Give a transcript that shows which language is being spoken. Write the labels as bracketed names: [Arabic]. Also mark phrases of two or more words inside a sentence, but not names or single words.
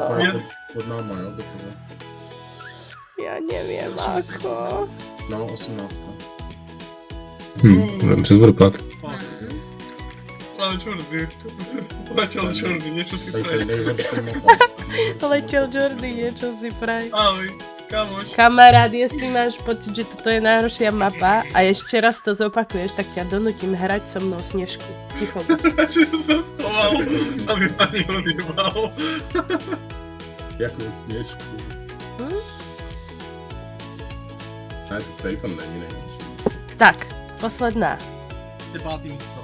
[Czech] mapa je pod náma, jo, do toho. Já nevím, jako... No, 18. Budeme přes vodopád. Ale čordy. Letěl čordy, něco si Tady to je prej. nejhorší mapa. Letěl Jordy, [Slovak] niečo si praj. Ahoj, kamoš. Kamarád, jestli máš pocit, že toto je najhoršia mapa a ešte raz to zopakuješ, tak ťa donutím hrať so mnou Snežku. Ticho buď. [Czech] Radši jsem se schoval, aby ma nikdo nemal. Jako Sněžku. Ne, tady to není nejhorší. [Slovak] Tak, posledná. [Czech] Ty pátý místo.